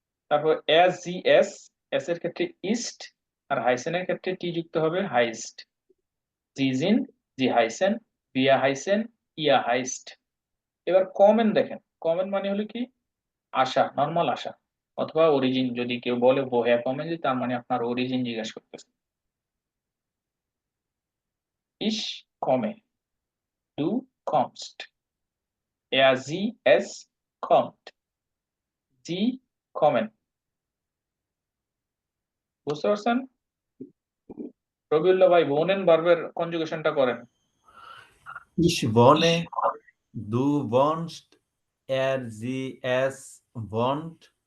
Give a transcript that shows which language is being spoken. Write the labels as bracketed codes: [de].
[bn] তারপর S G S, S এর ক্ষেত্রে ইস্ট, আর হাইসেনের ক্ষেত্রে টি যুক্ত হবে হাইস্ট। জিজিন, জি হাইসেন, বিয়া হাইসেন, ইয়া হাইস্ট। এবার কমেন দেখেন, কমেন মানে হলো কি আশা, নর্মাল আশা, অথবা অরিজিন। যদি কেউ বলে [de] woher kommen Sie, [bn] তার মানে আপনার অরিজিন জিজ্ঞাসা করতেছে। [de] Ich komme, du kommst, sie, es kommt, sie kommen। [bn] বুঝতে পারছেন? রবিউল্লাহ ভাই, wohnen ভার্বের কনজুগেশনটা করেন। [de] Ich wohne, du wohnst, sie, es wohnt,